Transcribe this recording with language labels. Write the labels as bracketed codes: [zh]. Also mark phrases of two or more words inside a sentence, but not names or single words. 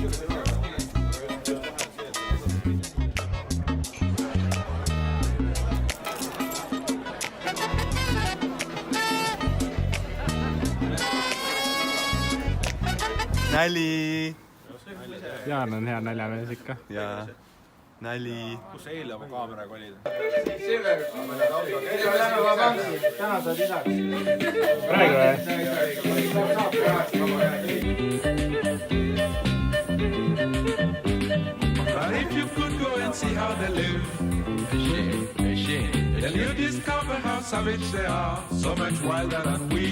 [et] Näli! Jaan on hea naljamees ikka. Jaa. Näli. Kus eile oma kaameraga olid? Täna saad isaks. Praegu või? [en] If you could go and see how they live, then you discover how savage they are, so much wilder than we.